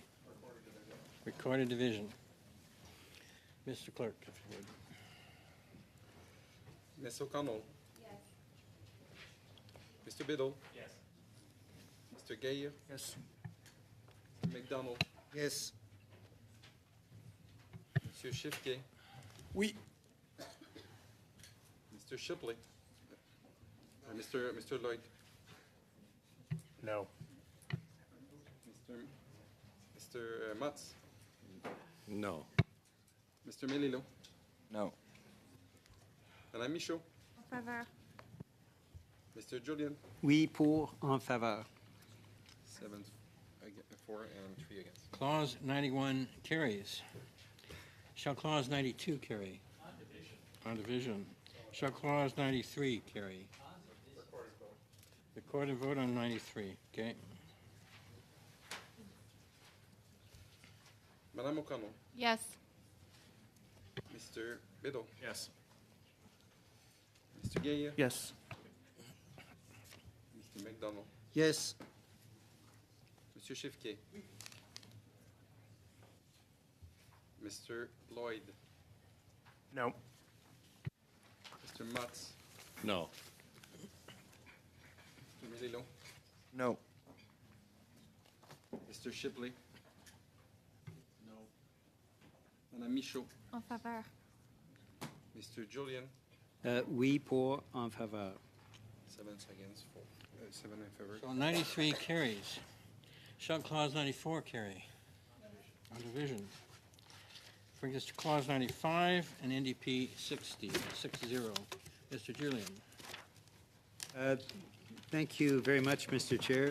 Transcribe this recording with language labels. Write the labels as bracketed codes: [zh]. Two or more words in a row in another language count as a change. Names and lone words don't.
[en] Recorded division. Mr. Clerk, if you would. Ms. O'Connell, Mr. Biddle, Yes. Mr. Gaillard, Yes. McDonald, Yes. Monsieur Shifke, [fr] oui. [en] Mr. Shipley, Mr. Lloyd, No. Mr. Mutz, No. Mr. Melilo, No. Madame Michaud, [fr] En faveur. [en] Mr. Julien, [fr] Oui, pour, en faveur. [en] 7, 4 and 3 against. Clause 91 carries. Shall clause 92 carry? On division. Shall clause 93 carry? Recorded vote on 93, okay. Madame O'Connell, Yes. Mr. Biddle, Yes. Mr. Gaillard, Yes. Mr. McDonald, Yes. Monsieur Shifke, Mr. Lloyd, No. Mr. Mutz, No. Mr. Melilo, No. Mr. Shipley, no. Madame Michaud, [fr] En faveur. [en] Mr. Julien, [fr] Oui, pour, en faveur. [en] 7 against, 4, 7 in favor. So 93 carries. Shall clause 94 carry? On division. Brings us to clause 95 and NDP 60. Mr. Julian. Thank you very much, Mr. Chair.